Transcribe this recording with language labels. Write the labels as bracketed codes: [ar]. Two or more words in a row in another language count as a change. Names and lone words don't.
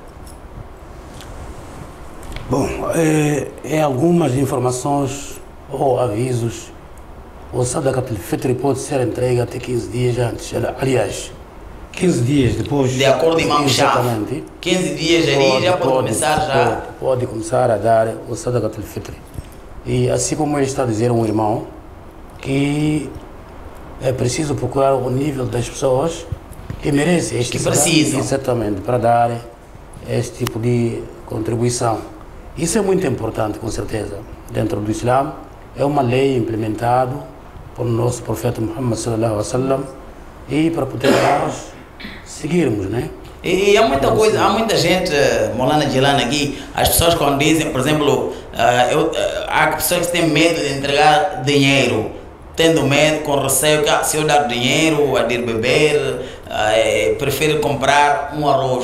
[pt] Bom, algumas informações ou avisos. O [ar] صدقة الفطر [pt] pode ser entregue até 15 dias antes. Aliás, 15 dias depois. De acordo com o Imam Shafi. Exatamente. 15 dias ali já pode começar já. Pode começar a dar o [ar] صدقة الفطر. [pt] E assim como ele está a dizer um irmão, que é preciso procurar o nível das pessoas que merecem este que precisam. Exatamente, para dar este tipo de contribuição. Isso é muito importante, com certeza. Dentro do Islã, é uma lei implementada por nosso profeta Muhammad [ar] صلى الله عليه وسلم [pt] e para poder nós seguirmos, né? E há muita coisa, há muita gente, Maulana Jilani aqui, as pessoas quando dizem, por exemplo, há pessoas que têm medo de entregar dinheiro, tendo medo, com receio que se eu dar dinheiro, a ir beber, prefiro comprar um arroz.